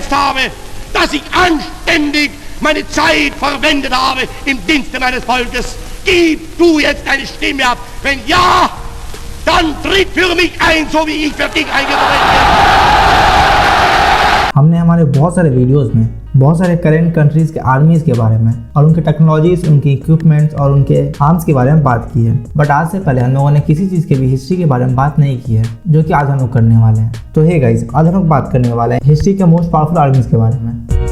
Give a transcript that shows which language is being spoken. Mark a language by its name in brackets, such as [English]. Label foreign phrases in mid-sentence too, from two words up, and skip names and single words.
[German] gesetzt habe, dass ich anständig meine Zeit verwendet habe im Dienste meines Volkes. Gib du jetzt deine Stimme ab. Wenn ja, dann tritt für mich ein, so wie ich für dich eingetreten bin. [Hindi] हमने हमारे बहुत सारे वीडियोस में बहुत सारे [English] current countries [Hindi] के आर्मीज के बारे में और उनके टेक्नोलॉजीज, उनके इक्विपमेंट्स और उनके आर्म्स के बारे में बात की है। बट आज से पहले हम लोगों ने किसी चीज़ के भी हिस्ट्री के बारे में बात नहीं की है, जो कि आज हम लोग करने वाले हैं। तो [English] hey guys, [Hindi] आज हम लोग बात करने वाले हैं हिस्ट्री के [English] most powerful armies [Hindi] के बारे में।